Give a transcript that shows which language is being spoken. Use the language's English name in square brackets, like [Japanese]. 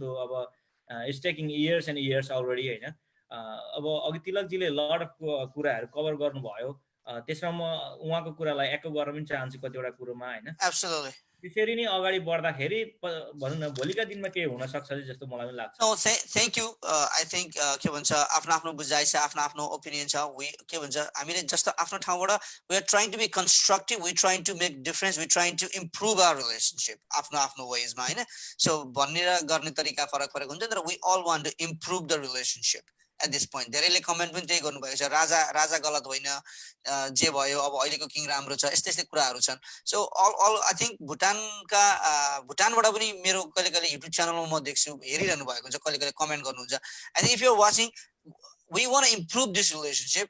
[Nepali] त्यो अब it's taking years and years already होइन। अब अघि तिलकजीले लड अफ कुराहरू कभर गर्नुभयो, त्यसमा म उहाँको कुरालाई एको गर्न पनि चाहन्छु कतिवटा कुरोमा होइन। [English] Absolutely. [Nepali] त्यसरी नै अगाडि बढ्दाखेरि भनौँ न भोलिका दिनमा के हुन सक्छ जस्तो मलाई पनि लाग्छ। [English] No, thank you. [Nepali] I think के भन्छ आफ्नो आफ्नो बुझाइ छ, आफ्नो आफ्नो ओपिनियन छ। के भन्छ हामीले जस्तो आफ्नो ठाउँबाट we are trying to be constructive, we trying to make difference, we trying to improve our relationship आफ्नो आफ्नो वेजमा होइन। [English] So भन्ने र गर्ने तरिका फरक फरक हुन्छ, तर we all want to improve the relationship at this point. [Nepali] धेरैले कमेन्ट पनि त्यही गर्नुभएको छ, राजा गलत होइन, जे भयो अब अहिलेको किङ राम्रो छ, यस्तै यस्तै कुराहरू छन्। सो अल आई थिङ्क भुटानबाट पनि मेरो कहिले कहिले युट्युब च्यानलमा म देख्छु हेरिरहनु भएको हुन्छ, कहिले कहिले कमेन्ट गर्नुहुन्छ। [English] I think if you are watching we want to improve this relationship.